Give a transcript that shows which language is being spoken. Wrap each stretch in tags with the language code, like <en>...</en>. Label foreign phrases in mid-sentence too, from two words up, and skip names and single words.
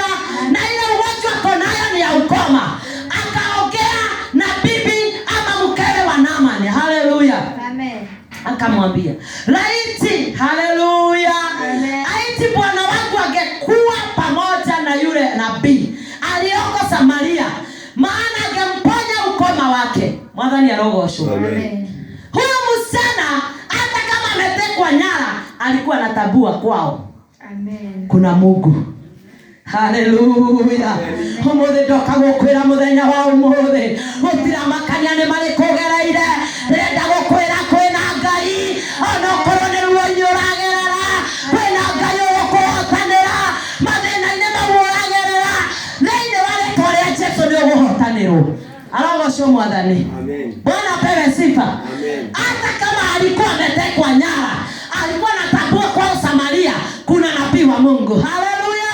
<sw>Na ile ugonjwa ako nayo ni ya ukoma. Akaongea na bibi ama mkewe wa Naamani. Haleluya. Amen. Akamwambia, laiti, haleluya, laiti bwana wangu angekuwa pamoja na yule nabii aliyoko Samaria, maana angemponya ukoma wake.</sw> <ki>Mwathani arogocwo.</ki> <sw>Amen. Huyu msichana hata kama ametekwa nyara, alikuwa anatambua kwao. Amen. Kuna Mungu. Haleluya.</sw> <ki>Umuthi ndoka gukwira muthenya wa umuthi gutira makania ni mari kugereire, ndenda gukwira kwina Ngai ona korwo ni ruo inyoragerera, kwina Ngai ukuhotanira mathina-ini mamuragerera. gosho mwadhani.</ki> <sw>Bwana apewe sifa. Hata kama alikuwa ametekwa nyara, alikuwa anatambua kwa Samaria kuna nabii wa Mungu. Haleluya.</sw>